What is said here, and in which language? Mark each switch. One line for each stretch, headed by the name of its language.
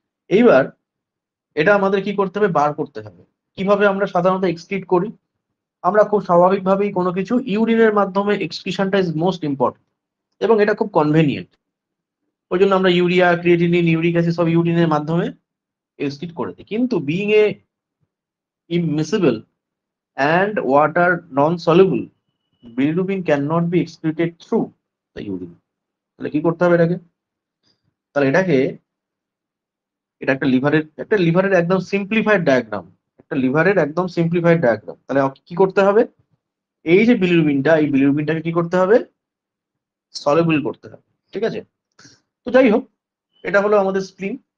Bangla: এইবার এটা আমাদের কি করতে হবে, বার করতে হবে। কিভাবে আমরা সাধারণত এক্সক্রিট করি? আমরা খুব স্বাভাবিকভাবেই কোনো কিছু ইউরিনের মাধ্যমে এক্সক্রিশনটা
English: is most important,
Bangla: এবং এটা খুব কনভেনিয়েন্ট। ওই জন্য আমরা ইউরিয়া, ক্রিয়েটিনিন, ইউরিক অ্যাসিড সব ইউরিনের মাধ্যমে এক্সক্রিট করে দিই।
English: কিন্তু being a immiscible and water non-soluble, bilirubin cannot be excreted through the urine.
Bangla: তাহলে কি করতে হবে এটাকে? তাহলে এটা একটা লিভারের একদম সিম্পলিফাইড ডায়াগ্রাম, একটা লিভারের একদম সিম্পলিফাইড ডায়াগ্রাম। তাহলে কি করতে হবে, এই যে বিলিরুবিনটা, এই বিলিরুবিনটাকে কি করতে হবে, সলিউবল করতে হবে। ঠিক আছে, তো যাই হোক, এটা হলো আমাদের স্প্লিন।